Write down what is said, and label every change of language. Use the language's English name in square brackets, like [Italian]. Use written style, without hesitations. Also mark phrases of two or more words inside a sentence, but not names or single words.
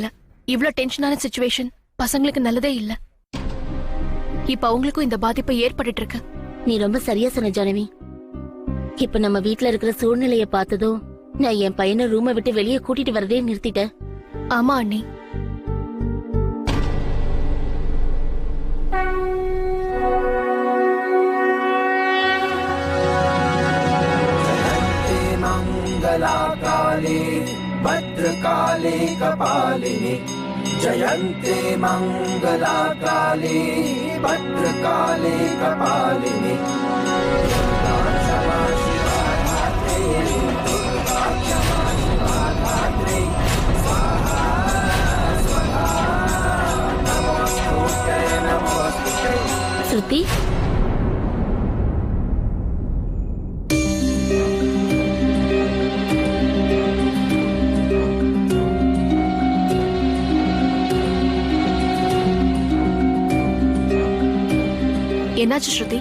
[Tamil] இவ்ளோ டென்ஷனான சிச்சுவேஷன் பசங்களுக்கு நல்லதே இல்ல. இப்ப அவங்களுக்கும் இந்த பாதிப்பு ஏற்பட்டுட்டு இருக்கு. நீ ரொம்ப சரியா சொன்ன ஜானவி. இப்ப நம்ம வீட்ல இருக்கிற சூழ்நிலைய பார்த்ததும் நான் என் பையனை ரூமை விட்டு வெளியே கூட்டிட்டு வரதே நிறுத்திட்டேன். ஆமா அண்ணி. [Sanskrit] मंगलाकाले भद्रकाले कपालिनी जयन्ते मंगलाकाले भद्रकाले कपालिनी [Tamil] ஸ்ருதி, என்னாச்சு ஸ்ருதி?